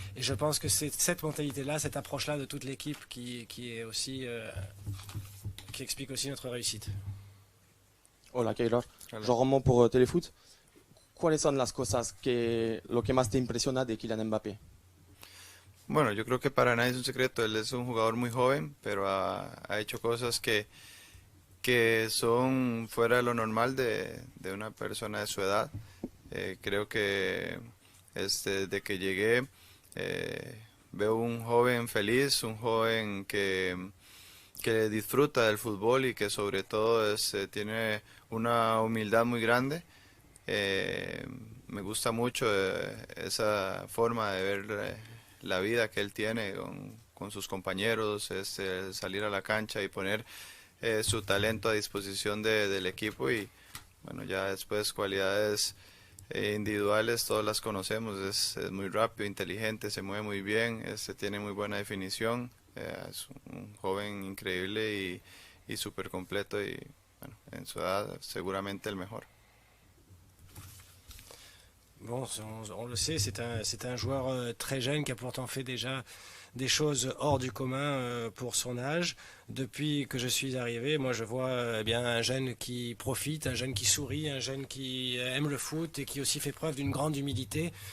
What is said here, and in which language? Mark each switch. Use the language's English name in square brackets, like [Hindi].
[French] Et je pense que c'est cette mentalité-là, cette approche-là de toute l'équipe qui est aussi qui explique aussi notre réussite. [Spanish] Hola, Keylor. Hola. [French] Jean Roman pour Téléfoot. [Spanish] ¿Cuáles son las cosas lo que más te impresiona de Kylian Mbappé? Bueno, yo creo que para nadie es un secreto, él es un jugador muy joven, pero ha hecho cosas que son fuera de lo normal de una persona de su edad. Creo que desde que llegué veo un joven feliz, un joven que disfruta del fútbol y que sobre todo tiene una humildad muy grande. Me gusta mucho esa forma de ver la vida que él tiene con sus compañeros, salir a la cancha y poner su talento a disposición del equipo. Y bueno, ya después cualidades individuales todas las conocemos, es muy rápido, inteligente, se mueve muy bien, tiene muy buena definición, es un joven increíble y súper completo, y bueno, en su edad seguramente el mejor. [French] Bon, on le sait, c'est un joueur très jeune qui a pourtant fait déjà des choses hors du commun pour son âge. Depuis que je suis arrivé, moi je vois eh bien un jeune qui profite, un jeune qui sourit, un jeune qui aime le foot et qui aussi fait preuve d'une grande humilité.